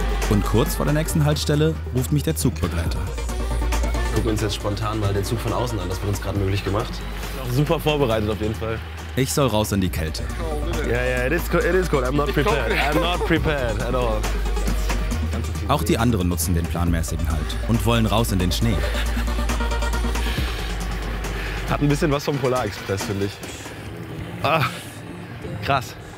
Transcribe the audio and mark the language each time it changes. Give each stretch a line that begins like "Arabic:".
German: Und kurz vor der nächsten Haltestelle ruft mich der Zugbegleiter. Wir gucken uns jetzt spontan mal den Zug von außen an. Das wird uns gerade möglich gemacht. Super vorbereitet auf jeden Fall. Ich soll raus in die Kälte.
English: Yeah, it is cold. I'm not prepared. I'm not prepared at all.
German: Auch die anderen nutzen den planmäßigen Halt und wollen raus in den Schnee. Hat ein bisschen was vom Polarexpress, finde ich. Ah, krass.